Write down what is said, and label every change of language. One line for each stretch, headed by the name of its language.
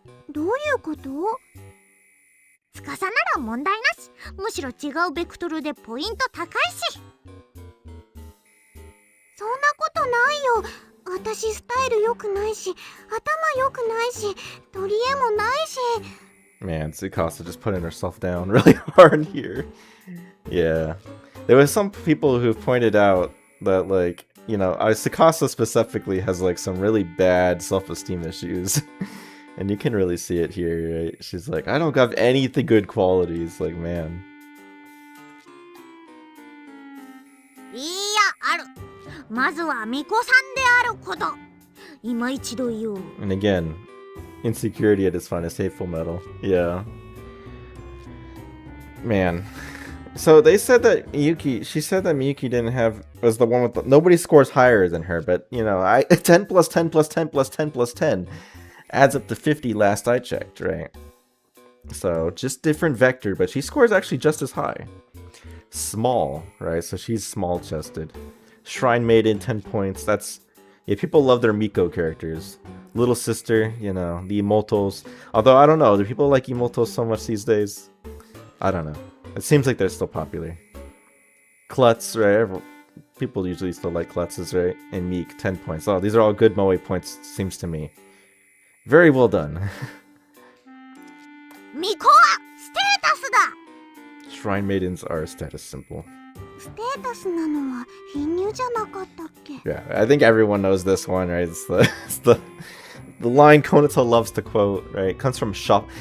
Japanese: どういうこと？つかさなら問題なし。むしろ違うベクトルでポイント高いし。そんなことないよ。私スタイル良くないし、頭良くないし、取り柄もないし。
English: Man, Tsukasa just putting herself down really hard here. Yeah. There was some people who pointed out that, like, you know, Tsukasa specifically has, like, some really bad self-esteem issues. And you can really see it here, right? She's like, I don't have anything good qualities. Like, man.
Japanese: いや、ある。まずは巫女さんであること。今一度言う。
English: And again, insecurity at its finest, hateful metal. Yeah. Man. So they said that she said that Miyuki was the one with nobody scores higher than her, but you know, 10 plus 10 plus 10 plus 10 plus 10 adds up to 50 last I checked, right? So just different vector, but she scores actually just as high. Small, right? So she's small chested. Shrine Maiden, 10 points. That's, yeah, people love their Miko characters. Little Sister, you know, the Imotos. Although, I don't know, do people like Imotos so much these days? I don't know. It seems like they're still popular. Klutz, right? People usually still like Klutzes, right? And Meek, 10 points. Oh, these are all good Moe points, seems to me. Very well done.
Japanese: 巫女はステータスだ。
English: Shrine Maidens are status symbol.
Japanese: ステータスなのは貧乳じゃなかったっけ？
English: Yeah, I think everyone knows this one, right? It's the line Konata loves to quote, right? It comes from Shuffle.